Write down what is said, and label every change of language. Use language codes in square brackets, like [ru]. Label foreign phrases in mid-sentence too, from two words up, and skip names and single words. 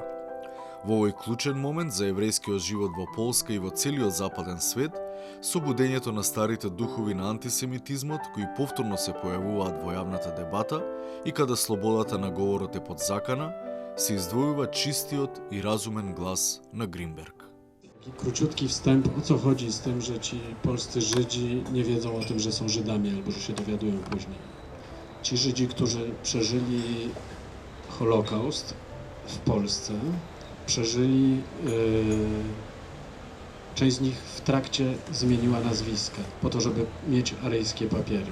[mk] Во овој клучен момент за еврејскиот живот во Полска и во целиот западен свет, собудењето на старите духови на антисемитизмот, кои повторно се појавуваат во јавната дебата и каде слободата на говорот е под закана, се издвојува чистиот и разумен глас на Гринберг. [pl] Króciutki wstęp, o co chodzi z tym, że ci polscy Żydzi nie wiedzą o tym, że są Żydami, albo że się dowiadują później. Ci Żydzi, którzy przeżyli Holokaust w Polsce, przeżyli, część z nich w trakcie zmieniła nazwiska, po to, żeby mieć aryjskie papiery.